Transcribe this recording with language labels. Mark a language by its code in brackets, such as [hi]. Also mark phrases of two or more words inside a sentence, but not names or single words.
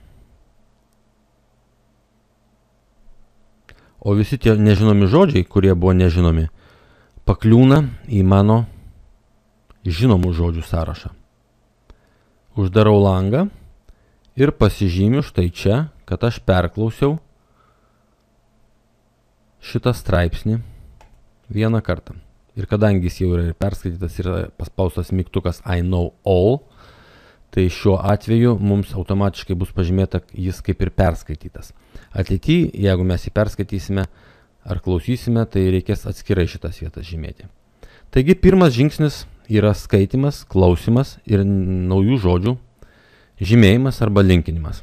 [lt] O visi tie nežinomi žodžiai, kurie buvo nežinomi, pakliūna į mano žinomų žodžių sąrašą. Uždarau langą ir pasižymiu štai čia, kad aš perklausiau šitą straipsnį vieną kartą. Ir kadangi jis jau yra perskaitytas ir paspaustas mygtukas [en] I know all, [lt] tai šiuo atveju mums automatiškai bus pažymėta jis kaip ir perskaitytas. Ateityje, jeigu mes jį perskaitysime ar klausysime, tai reikės atskirai šitas vietas žymėti. Taigi pirmas žingsnis yra skaitimas, klausimas ir naujų žodžių žymėjimas arba linkinimas.